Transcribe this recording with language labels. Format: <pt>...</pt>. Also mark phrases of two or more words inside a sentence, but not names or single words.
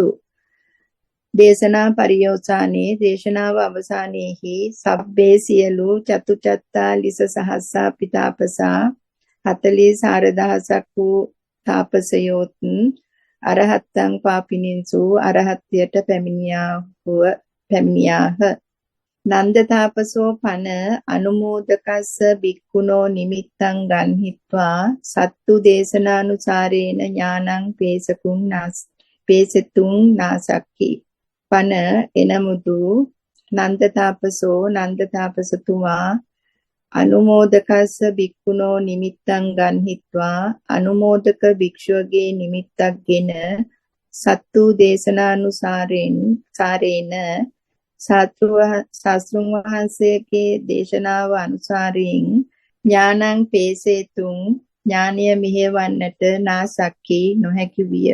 <pi>දේශනා පරියෝසානේ</pi> <si>දේශනාව අවසානයේහි</si> <pi>සබ්බේ සියලු චතුචත්තා ලිස සහස්සාපි තාපසා</pi> <si>44000ක් වූ තාපසයෝත්</si> <pi>අරහත්තං පාපිනින්සු</pi> <si>අරහත්ත්වයට පැමිණියාහ.</si> <pi>නන්ද තාපසෝ පන අනුමෝදකස්ස බික්කුණෝ නිමිත්තං ගන්හිත්වා සත්තු දේශනානුසාරේන ඥානං පේසතුං නාසක්කි. පන</pi> <si>එනමුදු නන්ද තාපසතුමා</si> <pi>අනුමෝදකස්ස බික්කුණෝ නිමිත්තං ගන්හිත්වා</pi> <si>අනුමෝදක භික්ෂුවගේ නිමිත්තක්ගෙන</si> <pi>සත්තු දේශනානුසාරේන</pi> <si>ශාස්ත්‍රුන් වහන්සේගේ දේශනාව අනුසාරයෙන්</si> <pi>ඥානං පේසේතුං</pi> <si>ඥානය මිහෙවන්නට</si> <pi>නාසක්කි</pi> <si>නොහැකි විය.</si>